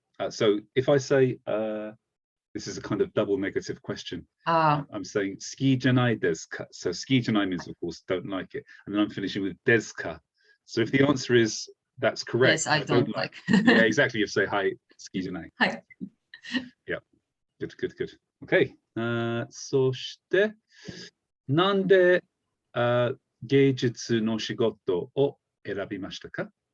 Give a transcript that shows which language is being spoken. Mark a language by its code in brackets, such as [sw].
[en] So if I say, this is a kind of double negative question. I'm saying [ja] 好きじゃないですか. [en] So 好きじゃない means, of course, don't like it. And then I'm finishing with ですか. So if the answer is that's correct. Yes, I don't like. Yeah, exactly. You say, [ja] はい、好きじゃない。はい。 [en] Yeah. Good, good, good. Okay. [ja] そして、なんで芸術の仕事を選びましたか？